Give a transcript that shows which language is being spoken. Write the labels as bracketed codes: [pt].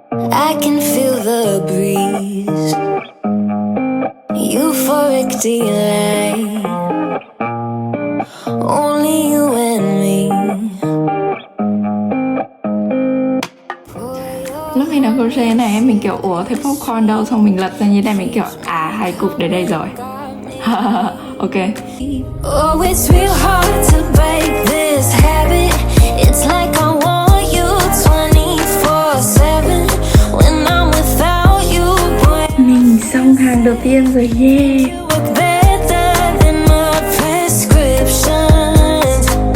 [en] I can feel the breeze. Euphoric delight. Only you and me. [vi] Lúc mình đang crochet này mình kiểu ủa thấy popcorn đâu, xong mình lật ra như này mình kiểu hai cục để đây rồi. [en] Ok. Oh, it's real hard to break this habit. It's like I want you 24/7 when I'm without you, boy. [vi] Mình xong hàng đầu tiên rồi, yeah. [en] You work better than my prescriptions.